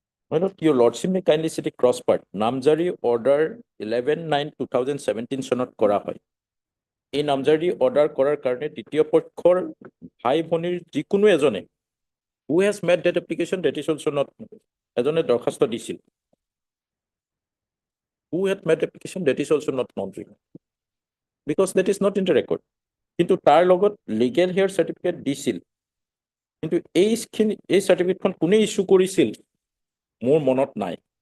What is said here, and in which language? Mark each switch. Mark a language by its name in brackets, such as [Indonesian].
[English] My lord, your lordship may kindly see the cross part. [Assamese] নামজাৰি order 11/9/2017 চনত কৰা হয়। এই নামজাৰি order কৰাৰ কাৰণে দ্বিতীয় পক্ষৰ ভাই ভনীৰ যিকোনো এজনে [English] who has made that application, that is also not [Assamese] এজনে দৰখাস্ত দিছিল। [English] Who had made application, that is also not known to you. Because that is not in the record. [Assamese] কিন্তু তাৰ লগত legal hair certificate দিছিল। কিন্তু এই certificateখন কোনে issue কৰিছিল মোৰ মনত নাই।